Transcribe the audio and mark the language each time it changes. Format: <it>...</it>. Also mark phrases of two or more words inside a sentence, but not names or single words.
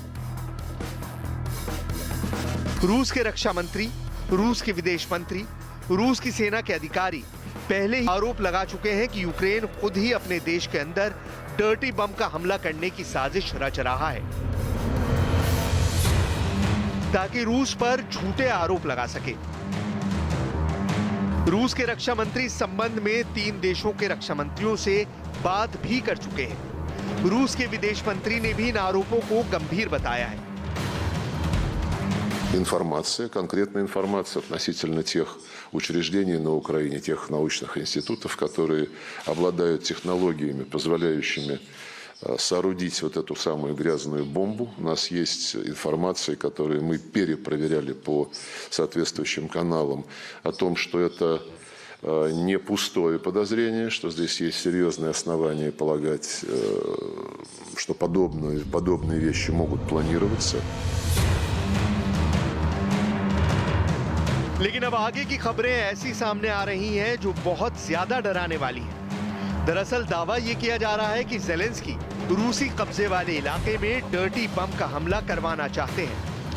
<hi>रूस के रक्षा मंत्री, रूस के विदेश मंत्री, रूस की सेना के अधिकारी पहले ही आरोप लगा चुके हैं कि यूक्रेन खुद ही अपने देश के अंदर</hi> <en>dirty bomb</en> <hi>का हमला करने की साजिश रच रहा है ताकि रूस पर झूठे आरोप लगा सके। रूस के रक्षा मंत्री इस संबंध में 3 देशों के रक्षा मंत्रियों से बात भी कर चुके हैं। रूस के विदेश मंत्री ने भी इन आरोपों को गंभीर बताया है।</hi> <ru>Информация, конкретная информация относительно тех учреждений на Украине, тех научных институтов, которые обладают технологиями, позволяющими соорудить вот эту самую грязную бомбу. У нас есть информация, которую мы перепроверяли по соответствующим каналам, о том, что это не пустое подозрение, что здесь есть серьезные основания полагать, что подобные вещи могут планироваться.</ru> <hi>लेकिन अब आगे की खबरें ऐसी सामने आ रही हैं जो बहुत ज्यादा डराने वाली हैं। दरअसल दावा यह किया जा रहा है कि ज़ेलेंस्की रूसी कब्जे वाले इलाके में</hi> <en>dirty bomb</en> <hi>का हमला करवाना चाहते हैं।</hi>